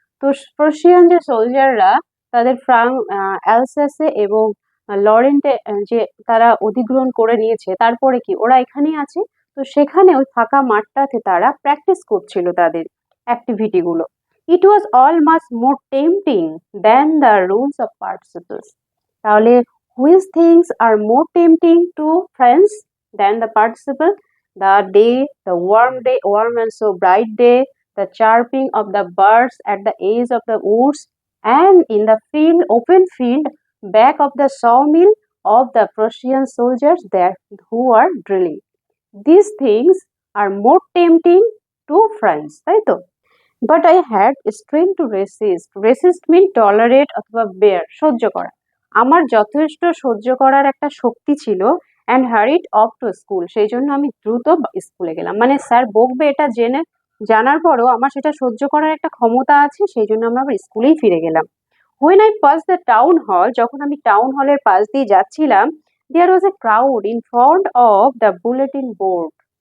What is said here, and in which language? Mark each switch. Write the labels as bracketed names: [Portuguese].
[Bangla] তো প্রাশিয়ান যে সোলজাররা তাদের অ্যালসাসে এবং লরেন্টে যে তারা অধিগ্রহণ করে নিয়েছে, তারপরে কি ওরা এখানেই আছে। তো সেখানে ওই ফাঁকা মাঠটাতে তারা প্র্যাকটিস করছিল তাদের অ্যাক্টিভিটিগুলো। [English] It was all much more tempting than the rules of participles. তাহলে which things are more tempting to friends than the participle? The day, the warm and so bright day, the chirping of the birds at the edge of the woods, and in the field, open field, back of the sawmill of the Prussian soldiers there who are drilling. These things are more tempting to France, [Bangla] তাই তো? [English] But I had strength to resist. Resist mean tolerate অথবা bear, [Bangla] সহ্য করা। আমার যথেষ্ট সহ্য করার একটা শক্তি ছিল। [English] and hurried off to school, [Bangla] সেই জন্য আমি দ্রুত স্কুলে গেলাম। মানে স্যার বকবে এটা জানার পরও আমার সেটা সহ্য করার একটা ক্ষমতা আছে, সেই জন্য আমরা আবার স্কুলেই ফিরে গেলাম। [English] when I pass the town hall, [Bangla] যখন আমি টাউন হলের পাশ দিয়ে যাচ্ছিলাম, [English] There was a crowd in front of the bulletin board.